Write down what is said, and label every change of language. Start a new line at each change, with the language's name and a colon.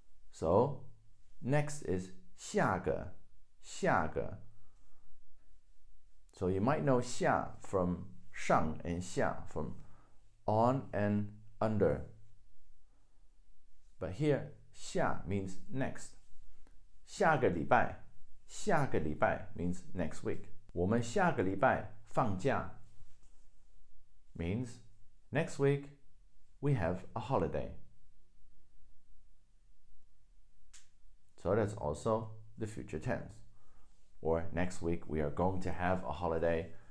English: So next is
Chinese: 下个, 下个.
English: So you might know 下 from 上 and 下 from on and under. But here 下 means next.
Chinese: 下个礼拜, 下个礼拜
English: means next week.
Chinese: 我们下个礼拜放假
English: means next week we have a holiday. So that's also the future tense. Or next week we are going to have a holiday.